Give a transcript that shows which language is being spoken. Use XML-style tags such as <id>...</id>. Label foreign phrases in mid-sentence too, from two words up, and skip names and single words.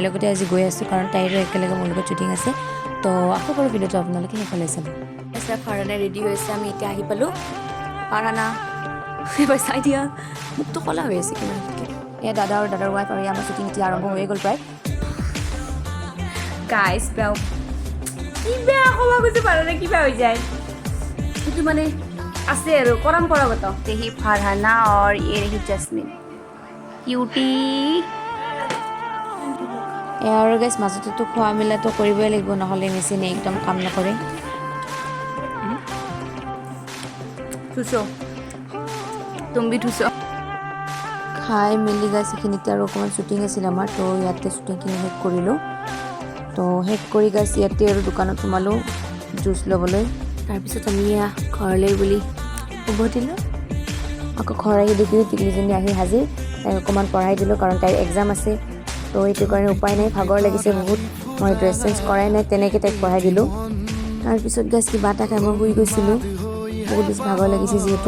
<as>লগতে আজি গৈ আছোঁ কাৰণ তাইৰো একেলগে মোৰ লগত শ্বুটিং আছে তো আশা কৰোঁ ভিডিঅ'টো আপোনালোকে শেষলৈ চাব আচ্ছা ফাৰহানা ৰেডি হৈছে আমি এতিয়া আহি পালোঁ ফাৰহানা এবাৰ চাই দিয়া মুখটো ক'লা হৈ আছে কিমান এয়া দাদা আৰু দাদাৰ ৱাইফ আৰু আমাৰ শ্বুটিং এতিয়া আৰম্ভ হৈয়ে গ'ল প্ৰায় গাইজ কিবা ক'ব গৈছে ফাৰহানা কিবা হৈ যায় সেইটো মানে আছে আৰু পৰম্পৰাগত</as> <hi>यही फारहाना और ये रही जस्मिन क्यूटी</hi> <as>আৰু গাইজ মাজতেতো খোৱা মেলাটো কৰিবই লাগিব নহ'লে মেচিনে একদম কাম নকৰে</as> <hi>ठुसो तुम भी ठुसो</hi> <as>খাই মেলি গাইজ এইখিনিতে আৰু অকণমান শ্বুটিং আছিল আমাৰ তো ইয়াতে শ্বুটিংখিনি শেষ কৰিলোঁ তো শেষ কৰি গাইজ ইয়াতে আৰু দোকানত সোমালোঁ জুচ ল'বলৈ তাৰপিছত আমি ঘৰলৈ বুলি উভতিলোঁ আকৌ ঘৰ আহি দেখিলোঁ টিকলিজনী আহি হাজিৰ তাইক অকণমান পঢ়াই দিলোঁ কাৰণ তাইৰ এক্সাম আছে তো সেইটো কাৰণে উপায় নাই ভাগৰ লাগিছে বহুত মই</as> <en>dress change</en> <as>কৰাই নাই তেনেকৈ তাইক পঢ়াই দিলোঁ তাৰপিছত গাইজ কিবা এটা খাই মই শুই গৈছিলোঁ বহুত বেছি ভাগৰ লাগিছে যিহেতু</as>